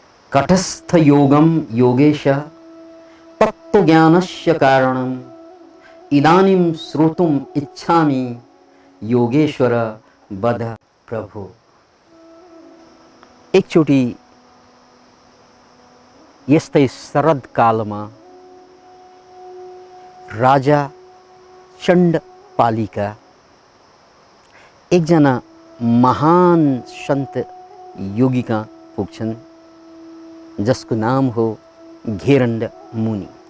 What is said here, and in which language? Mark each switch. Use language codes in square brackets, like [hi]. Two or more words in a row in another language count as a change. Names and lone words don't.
[sa] कटस्थ योगम योगेश तत्त्वज्ञानस्य कारणम इदानीं श्रोतुम इच्छामि योगेश्वर वद प्रभु। [ne] एकचोटि यस्तै शरद कालमा राजा चण्डपालिका एकजना महान सन्त योगी कहाँ पुग्छन्, जसको नाम हो घेरण्ड मुनि।